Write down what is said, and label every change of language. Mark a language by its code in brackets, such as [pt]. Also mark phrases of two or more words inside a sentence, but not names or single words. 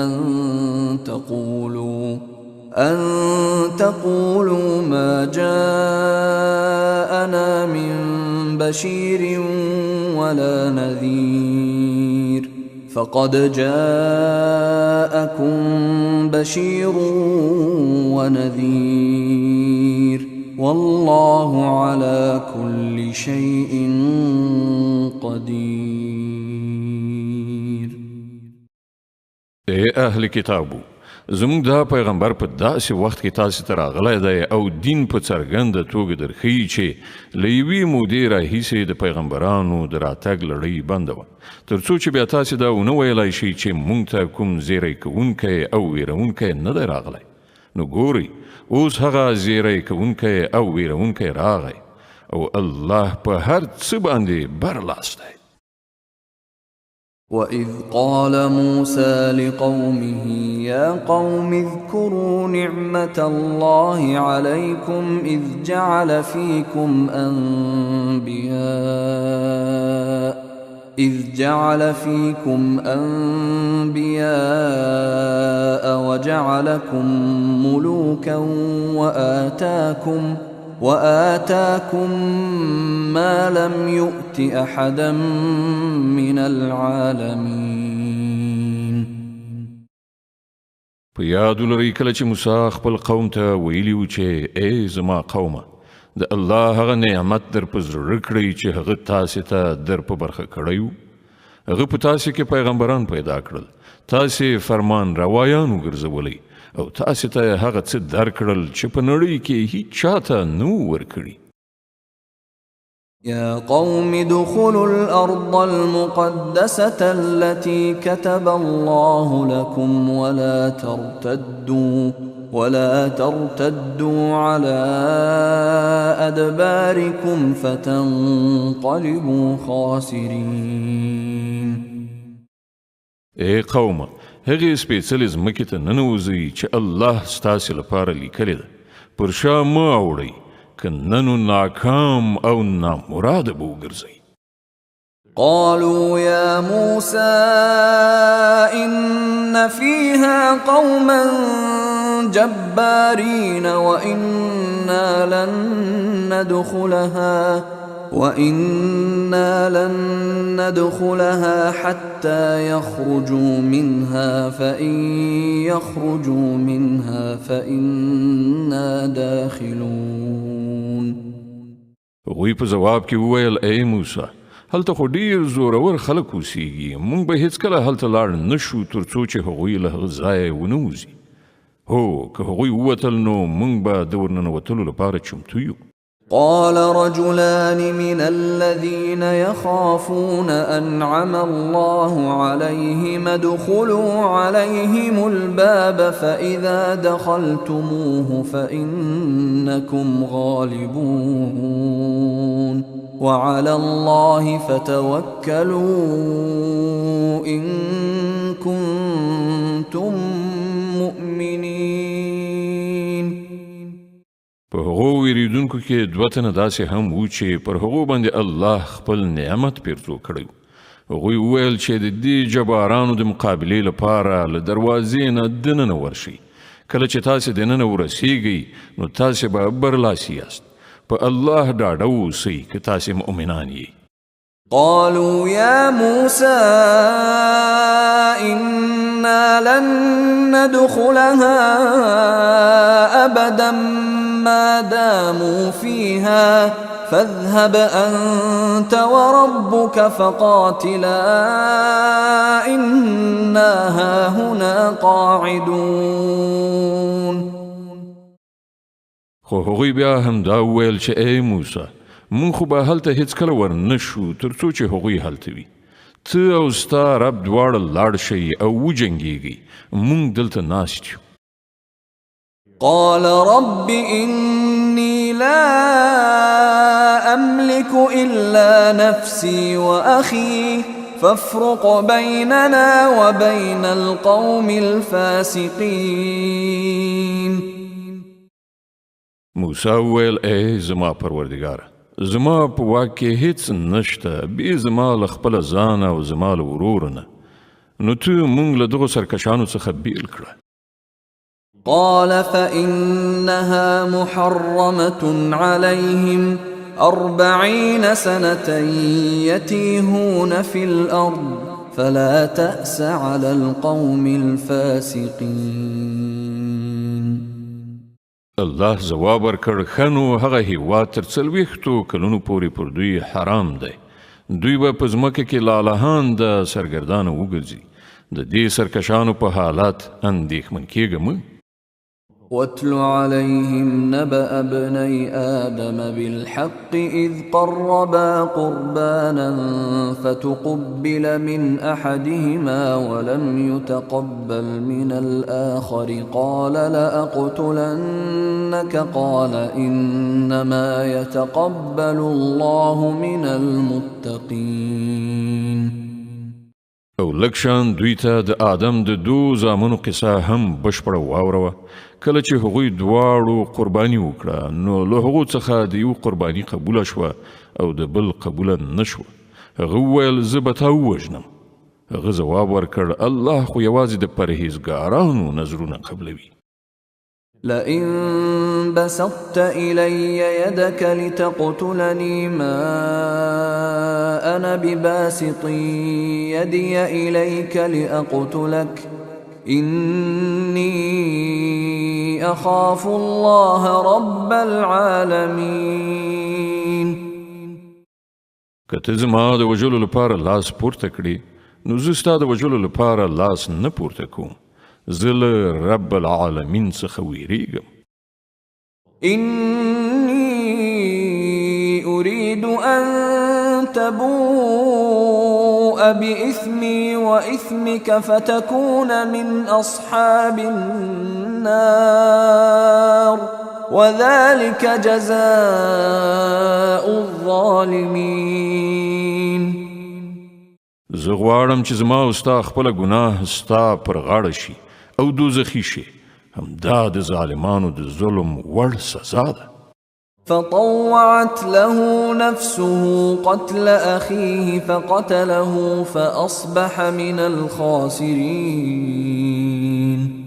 [ar] أن تقولوا ما جاءنا من بشير ولا نذير فقد جاءكم بشير ونذير والله على كل شيء قدير. [ps] اے اهل کتابو زموږ دا پیغمبر په داسې وخت کې تاسې ته راغلی دی او دین په څرګنده توګه درښیي چې له یوې مودې راهیسې د پیغمبرانو د راتګ لړۍ بنده وه تر څو چې بیا تاسې دا ونه ویلی شئ چې موږ ته کوم زیری کوونکی او ویرونکی نه دی راغلی. نو ګورئ اوس هغه زیری کوونکی او ویرونکی راغی او الله په هر څه باندې برلاس دی. [ar] وَإِذْ قَالَ مُوسَى لِقَوْمِهِ يَا قَوْمِ اذْكُرُوا نِعْمَةَ اللَّهِ عَلَيْكُمْ إِذْ جَعَلَ فِيكُمْ أَنْبِيَاءَ وَجَعَلَكُمْ مُلُوكًا وآتاكم ما لم يؤت أحدا من العالمين. [ps] په یاد ولرئ کله چې موسی خپل قوم ته ویلي و چې ای زما قومه د الله هغه نعمت در په زړه کړئ چې هغه تاسې ته در په برخه کړی و. هغه په تاسې کې پیغمبران پیدا کړل، تاسې فرمان روایان وګرځولئ او تاسې ته هغه څه درکړل چې په نړۍ کې هیڅ چاته نه ورکړي. [ar] يا قوم ادخلوا الأرض المقدسة التي كتب الله لكم ولا ترتدوا على أدباركم فتنقلبوا خاسرين. [ps] اے قومه هغې سپېڅلې ځمکې ته ننوځئ چې الله ستاسې لپاره لیکلې ده. پر شا مه اوړئ که ننو ناکام او نامراد به وګرځئ. [ar] قالوا يا موسى إن فيها قوما جبارين وإنا لن ندخلها حتى يخرجوا منها فإن يخرجوا منها فإنا داخلون. [ps] هغوی په جواب کې وویل ای موسی هلته خو ډیر زورور خلک اوسیږي موږ به هیڅکله هلته لاړ نشو تر څو چې هغوی له هغه ځایه ونه وځي. هو که هغوی ووتل نو موږ به د ورننوتلو لپاره چمتو یو. [ar] قال رجلان من الذين يخافون أنعم الله عليهم ادخلوا عليهم الباب فإذا دخلتموه فإنكم غالبون وعلى الله فتوكلوا إن كنتم مؤمنين. [ps] په هغو ویریدونکو کې دوه تنه داسې هم وو چې پر هغو باندې الله خپل نعمت پیرزو کړی. هغوی وویل چې د دې جبارانو د مقابلې لپاره له دروازې نه دننه ورشئ. کله چې تاسې دننه ورسیږئ نو تاسې به برلاسي یاست. په الله ډاډه اوسئ که تاسې مؤمنان یئ. [ar] قالوا يا موسى إنا لن ندخلها أبدا ما داموا فيها فاذهب أنت وربك فقاتلا إنا هاهنا قاعدون. [ps] خو هغوی بیا هم دا وویل چې ای موسی مونږ خو به هلته هیڅکله ور نشو تر څو چې هغوی هلته وي. ته او ستا رب دواړه لاړ شئ او وجنګېږئ مونږ دلته ناست یو. [ar] قال رب إني لا أملك إلا نفسي وأخي فافرق بيننا وبين القوم الفاسقين. [ps] موسی وویل ای زما پروردګاره زما په واک کې هیڅ نشته بې زما له خپله ځانه او زما له ورور نه نو ته مونږ له دغو سرکشانو څخه بیل کړه. [ar] قال فإنها محرمة عليهم 40 سنة يتيهون في الأرض فلا تأس على القوم الفاسقين. [ps] الله جواب ورکړ ښه نو هغه هیواد تر 40 کلونو پورې پر دوی حرام دی. دوی به په ځمکه کې لالهان د سرګردانه وګرځي. د دې سرکشانو په حالات اندېښمن کېږه مه. [ar] واتل عليهم نبأ ابني آدم بالحق إذ قربا قربانا فتقبل من أحدهما ولم يتقبل من الآخر قال لأقتلنك قال إنما يتقبل الله من المتقين. [ps] او لکشان دوی ته د آدم د 2 زامنو قصه هم بشپړه واوروه. کله چې هغوی دواړو قرباني وکړه نو له هغو څخه د یو قرباني قبوله شوه او د بل قبوله نه شوه. هغه وویل زه به تا ووژنم. هغه ځواب ورکړ الله خو یوازې د پرهیزګارانو نظرونه قبلوي. [ar] لئن بسطت إلي يدك لتقتلني ما أنا بباسط يدي إليك لأقتلك إني أخاف الله رب العالمين. [ps] که زما د وژلو لپاره لاس پورته کړې نو زه ستا د وژلو لپاره لاس نه پورته کوم. زه له [ar] رب العالمین [ps] څخه ویریږم. [ar] إني أريد أن تبوء بإثمي وإثمك فتكون من أصحاب النار وذلك جزاء الظالمين. [ps] زه غواړم چې زما او ستا خپله ګناه ستا پر غاړه شي او دوزخي شي. همدا د ظالمانو د ظلم وړ سزا ده. [ar] فطوعت له نفسه قتل أخيه فقتله فأصبح من الخاسرين.